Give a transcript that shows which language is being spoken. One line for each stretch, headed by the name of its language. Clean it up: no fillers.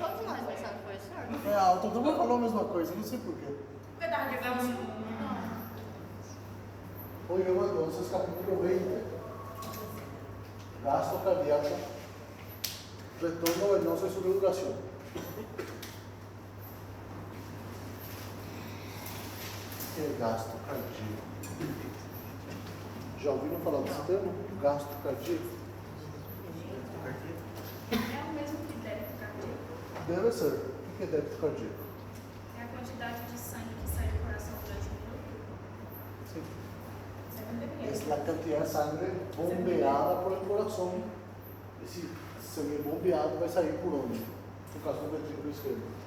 Portuguese: Todos nós passamos por isso. É, a turma falou a mesma coisa, não sei porquê. Porque tava difícil.
Spanish: Hoy vemos entonces capítulo 20, gasto cardíaco, retorno venoso y su duración.
Portuguese: É gasto cardíaco. Já ouviram falar desse termo? Gasto cardíaco? É o mesmo que débito cardíaco. Deve ser. O que é débito cardíaco? É a quantidade de sangue que sai do coração durante um minuto. Sim. É
Spanish: Es la cantidad de sangre bombeada por el corazón.
Portuguese: Esse sangue bombeado vai sair por onde? No caso do ventrículo esquerdo.